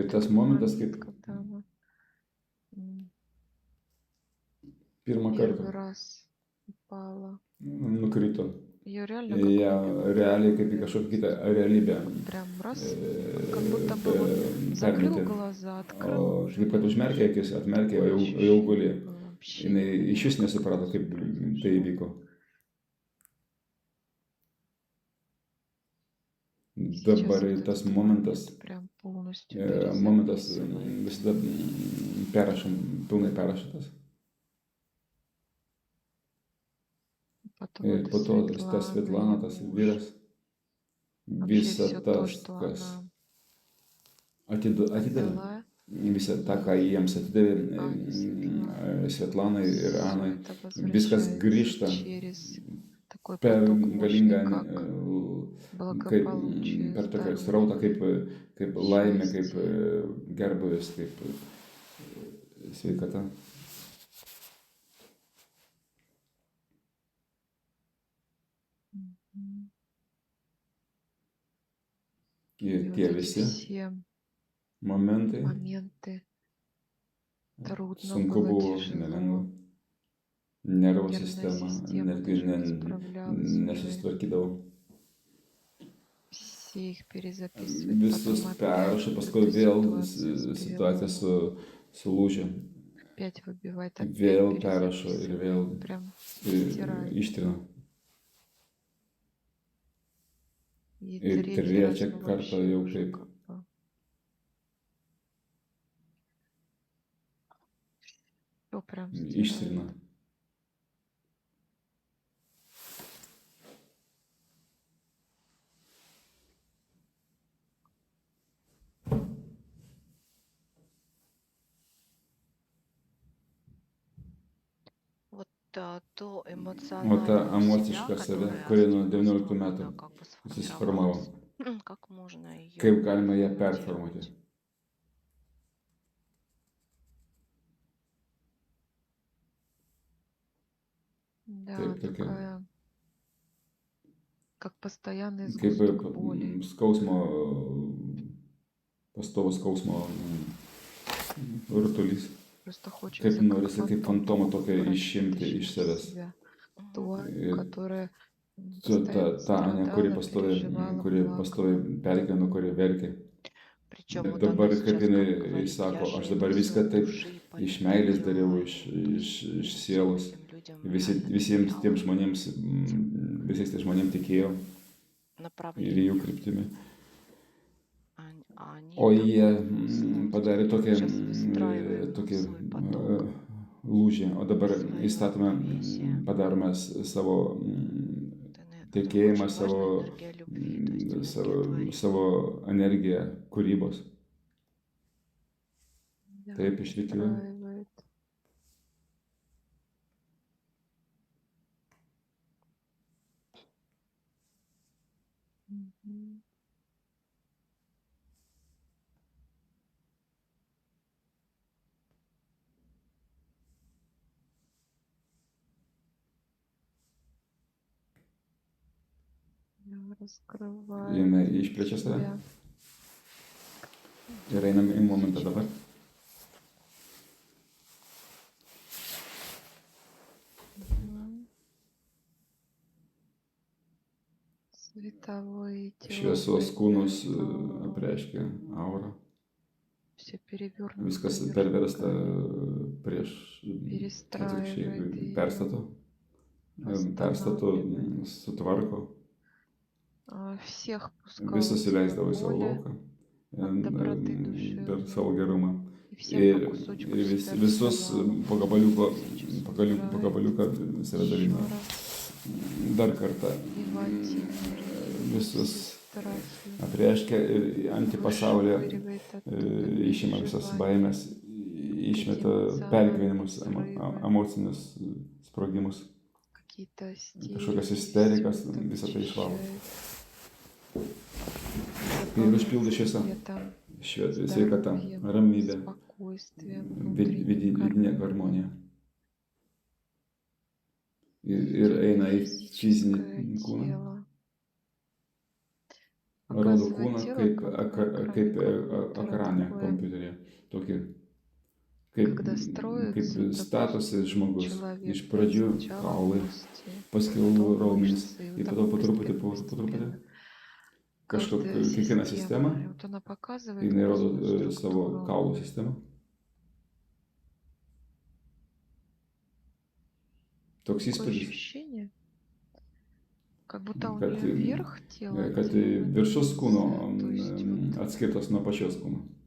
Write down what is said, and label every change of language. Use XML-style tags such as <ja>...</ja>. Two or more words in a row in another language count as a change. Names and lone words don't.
<ru>Это</ru> <lt>tas</lt> <ru>тот</ru> <lt>momentas,</lt> <ru>момент,</ru> <lt>kaip</lt> <ru>когда она</ru> <lt>pirmą</lt> <ru>первый</ru> <lt>kartą</lt> <ru>раз упала.</ru> <lt>nukrito.</lt> <ru>Ее реально как</ru> <lt>Ją</lt> <ru>выбило</ru> <lt>realiai kaip į</lt> <ru>наверх.</ru> <lt>kažkokią kitą realybę</lt> <ru>Прям раз, как будто бы вот закрыл</ru> <lt>permetė.</lt> <ru>глаза,</ru> <lt>O</lt> <ru>открыл уже.</ru> <lt>kaip kad užmerkė akis, atmerkė, o</lt> <ru>Такое</ru> <lt>jau guli.</lt> <ru>ощущение было вообще</ru> <lt>Jinai iš vis</lt> <ru>непонятно,</ru> <lt>nesuprato,</lt> <ru>что</ru> <lt>kaip</lt> <ru>произошло.</ru> <lt>tai įvyko.</lt> <ru>Сейчас</ru> <lt>Dabar</lt> <ru>вот</ru> <lt>tas</lt> <ru>этот</ru> <lt>momentas,</lt> <ru>момент прям полностью</ru> <lt>momentas</lt> <ru>перезаписывает.</ru> <lt>visada perrašom, pilnai perrašytas.</lt> <ru>Потом</ru> <lt>Ir</lt> <ru>это</ru> <lt>po to tas</lt> <ru>Светлана,</ru> <lt>Svetlana,</lt> <ru>её</ru> <lt>tas</lt> <ru>муж.</ru> <lt>vyras,</lt> <ru>Вообще</ru> <lt>visa</lt> <ru>все то,</ru> <lt>tas,</lt> <ru>что</ru> <lt>kas</lt> <ru>она</ru> <lt>atidavė,</lt> <ru>отдала,</ru> <lt>visą tą, ką jiems atidavė</lt> <ru>Ане, Светлане.</ru> <lt>Svetlanai ir</lt> <ru>Всё</ru> <lt>Anai,</lt> <ru>это</ru> <lt>viskas</lt> <ru>возвращается</ru> <lt>grįžta</lt> <ru>через такой</ru> <lt>per</lt> <ru>поток мощный,</ru> <lt>galingą,</lt> <ru>как</ru> <lt>kaip</lt> <ru>благополучие,</ru> <lt>per tokią</lt> <ru>здоровье,</ru> <lt>srautą, kaip laimė, kaip</lt> <ru>счастье.</ru> <lt>gerbuvis, kaip sveikata. Мгм. Ir</lt> <ru>И вот</ru> <lt>tie</lt> <ru>эти</ru> <lt>visi</lt> <ru>все</ru> <lt>momentai</lt> <ru>моменты трудно</ru> <lt>sunku</lt> <ru>было,</ru> <lt>buvo,</lt> <ru>тяжело.</ru> <lt>nelengva. nervų</lt> <ru>Нервная</ru> <lt>sistema</lt> <ru>система</ru> <lt>netgi</lt> <ru>даже не справлялась уже.</ru> <lt>nesusitvarkydavau.</lt> <ru>Все их перезаписывать,</ru> <lt>Visus</lt> <ru>потом</ru> <lt>perrašo,</lt> <ru>опять в</ru> <lt>paskui</lt> <ru>эту</ru> <lt>vėl</lt> <ru>ситуацию с</ru> <lt>situacija</lt> <ru>переломом.</ru> <lt>sulūžė.</lt> <ru>Опять выбивает, опять</ru> <lt>Vėl perrašo ir vėl</lt> <ru>перезаписывает. Прям стирает.</ru> <lt>ištrina.</lt> <ru>И</ru> <lt>Ir</lt> <ru>третий раз,</ru> <lt>trečią</lt> <ru>ну</ru> <lt>kartą</lt> <ru>вообще</ru> <lt>jau</lt> <ru>уже</ru> <lt>kaip</lt> <ru>как бы все прям</ru> <lt>ištrina.</lt> <ru>стирает. Вот то</ru> <lt>O ta</lt> <ru>эмоциональную</ru> <lt>emociška</lt> <ru>себя,</ru> <lt>save,</lt> <ru>которая</ru> <lt>kuri nuo</lt> <ru>особенно 19 когда</ru> <lt>metų</lt> <ru>как бы</ru> <lt>susiformavo,</lt> <ru>сформировалась, как можно</ru> <lt>kaip</lt> <ru>ее</ru> <lt>galima ją performuoti.</lt> <ru>форматировать? Да,</ru> <lt>Taip, tokia,</lt> <ru>такая, как постоянный</ru> <lt>kaip</lt> <ru>сгусток боли.</ru> <lt>skausmo, pastovus skausmo rutulys.</lt> <ru>Просто</ru> <lt>Kaip</lt> <ru>хочется как</ru> <lt>norisi, kaip</lt> <ru>фантом</ru> <lt>fantomą tokią išimti</lt> <ru>вытащить</ru> <lt>iš</lt> <ru>из</ru> <lt>savęs.</lt> <ru>себя. Мгм. Тварь,</ru> <lt>Ir</lt> <ru>которая</ru> <lt>ta,</lt> <ru>постоянно</ru> <lt>ne, kuri</lt> <ru>страдала,</ru> <lt>pastoviai,</lt> <ru>переживала,</ru> <lt>kuri</lt> <ru>плакала.</ru> <lt>pastoviai pergyveno, kuri verkė.</lt> <ru>Причем</ru> <lt>Bet</lt> <ru>вот</ru> <lt>dabar,</lt> <ru>она</ru> <lt>kaip</lt> <ru>сейчас как</ru> <lt>jinai</lt> <ru>говорит, я</ru> <lt>sako, aš</lt> <ru>же</ru> <lt>dabar</lt> <ru>это все</ru> <lt>viską</lt> <ru>от</ru> <lt>taip</lt> <ru>души</ru> <lt>iš</lt> <ru>поэтому</ru> <lt>meilės dariau,</lt> <ru>делаю. То есть</ru> <lt>iš</lt> <ru>всем</ru> <lt>sielos.</lt> <ru>этим людям</ru> <lt>Visiems</lt> <ru>реально</ru> <lt>tiems</lt> <ru>доверяла.</ru> <lt>žmonėms, visais tiems žmonėms tikėjo ir jų</lt> <ru>Направление.</ru> <lt>kryptimi.</lt> <ru>А они</ru> <lt>O</lt> <ru>так</ru> <lt>jie</lt> <ru>полностью</ru> <lt>padarė tokį,</lt> <ru>сейчас выстраиваем</ru> <lt>tokį</lt> <ru>свой поток,</ru> <lt>lūžį, o dabar</lt> <ru>свое</ru> <lt>įstatome,</lt> <ru>равновесие.</ru> <lt>padarome savo</lt> <ru>Это</ru> <lt>tikėjimą,</lt> <ru>очень</ru> <lt>savo,</lt> <ru>важная энергия любви, то есть энергия</ru> <lt>savo,</lt> <ru>творения.</ru> <lt>savo energiją kūrybos.</lt> <ru>Да,</ru> <lt>Taip išrikiuoja.</lt> <ru>выстраивает. Мгм. Да, раскрывает</ru> <lt>Jinai išplečia save</lt> <ru>себя.</ru> <lt>ir einam į momentą dabar. Мгм.</lt> <ru>Световые тела</ru> <lt>Šviesos kūnus</lt> <ru>проявляют ауру.</ru> <lt>apreiškia aura.</lt> <ru>Все перевернуто</ru> <lt>Viskas</lt> <ru>вверх</ru> <lt>perversta</lt> <ru>ногами.</ru> <lt>prieš atvirkščiai,</lt> <ru>Перестраивает ее,</ru> <lt>perstato,</lt> <ru>восстанавливает.</ru> <lt>sutvarko.</lt> <ru>Всех пускала</ru> <lt>Visus</lt> <ru>в</ru> <lt>įleisdavo į</lt> <ru>свое</ru> <lt>savo</lt> <ru>поле</ru> <lt>lauką</lt> <ru>от доброты</ru> <lt>per savo</lt> <ru>душевной.</ru> <lt>gerumą.</lt> <ru>И всем по</ru> <lt>Ir,</lt> <ru>кусочку</ru> <lt>ir</lt> <ru>себя</ru> <lt>visus</lt> <ru>раздавала.</ru> <lt>po gabaliuko,</lt> <ru>Сейчас</ru> <lt>po</lt> <ru>убирает</ru> <lt>gabaliuką save</lt> <ru>еще</ru> <lt>dalino.</lt> <ru>раз</ru> <lt>Dar kartą</lt> <ru>негативные</ru> <lt>visus</lt> <ru>страхи.</ru> <lt>apreiškia ir antipasaulį,</lt> <ru>Вышвыривает оттуда</ru> <lt>išima visas</lt> <ru>переживания,</ru> <lt>baimės, išmeta</lt> <ru>какие-то</ru> <lt>pergyvenimus,</lt> <ru>взрывы,</ru> <lt>emocinius sprogimus,</lt> <ru>какие-то</ru> <lt>kažkokias</lt> <ru>истерики,</ru> <lt>isterikas,</lt> <ru>все это</ru> <lt>visą tai išvalo.</lt> <ru>вычищает.</ru> <lt>Ir užpildo šviesa,</lt> <ru>Светом,</ru> <lt>sveikata,</lt> <ru>здоровьем,</ru> <lt>ramybė,</lt> <ru>спокойствием внутренним,</ru> <lt>vidinė</lt> <ru>гармонией.</ru> <lt>harmonija. Ir eina į fizinį</lt> <ru>Физическое</ru> <lt>kūną,</lt> <ru>тело.</ru> <lt>rodo</lt> <ru>Показывает</ru> <lt>kūną</lt> <ru>тело</ru> <lt>kaip,</lt> <ru>как на экране</ru> <lt>kaip</lt> <ru>компьютера</ru> <lt>ekrane</lt> <ru>такое.</ru> <lt>kompiuteryje. Tokį, kaip,</lt> <ru>Когда</ru> <lt>kaip</lt> <ru>строится,</ru> <lt>statosi žmogus.</lt> <ru>человек</ru> <lt>Iš pradžių</lt> <ru>сначала</ru> <lt>kaulai,</lt> <ru>кости,</ru> <lt>paskiau</lt> <ru>потом</ru> <lt>raumenys,</lt> <ru>мышцы, и</ru> <lt>ir</lt> <ru>вот</ru> <lt>po to</lt> <ru>так</ru> <lt>po truputį,</lt> <ru>постепенно.</ru> <lt>kažkokia</lt> <ru>Каждая</ru> <lt>kiekviena</lt> <ru>система,</ru> <lt>sistema,</lt> <ru>и вот она показывает</ru> <lt>jinai rodo</lt> <ru>костную</ru> <lt>savo</lt> <ru>структуру.</ru> <lt>kaulų sistemą. Toks</lt> <ru>Такое</ru> <lt>įspūdis,</lt> <ru>ощущение, как будто у</ru> <lt>kad,</lt> <ru>нее верх тела</ru> <lt>kad</lt> <ru>отдельно,</ru> <lt>viršus kūno</lt> <ru>то есть вот</ru> <lt>atskirtas nuo pačios kūno.</lt>